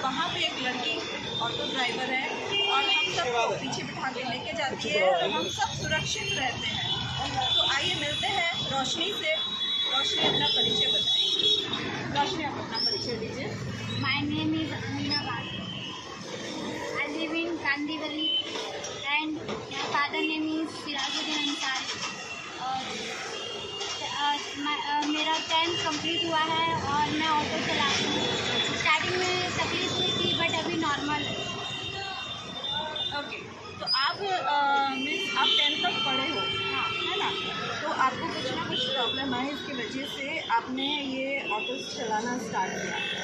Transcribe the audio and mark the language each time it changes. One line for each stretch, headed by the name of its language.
Hindi: वहाँ पे एक लड़की ऑटो ड्राइवर है और हम सबको पीछे बिठा के लेके जाती है और हम सब सुरक्षित रहते हैं। तो आइए मिलते हैं रोशनी से। रोशनी अपना परिचय बताइए। रोशनी, आप अपना परिचय दीजिए।
English: My name is Amina Bad. I live in Kandivali and my father name is Sirajuddin Ansari.
Hindi: और मेरा 10th कंप्लीट हुआ है और मैं ऑटो चलाती हूँ। स्टार्टिंग में तकलीफ हुई थी बट अभी नॉर्मल है। ओके, तो आप 10th तक पढ़े हो, हाँ, है ना? तो आपको कुछ ना कुछ प्रॉब्लम आई, इसकी वजह से आपने ये ऑटो चलाना स्टार्ट किया।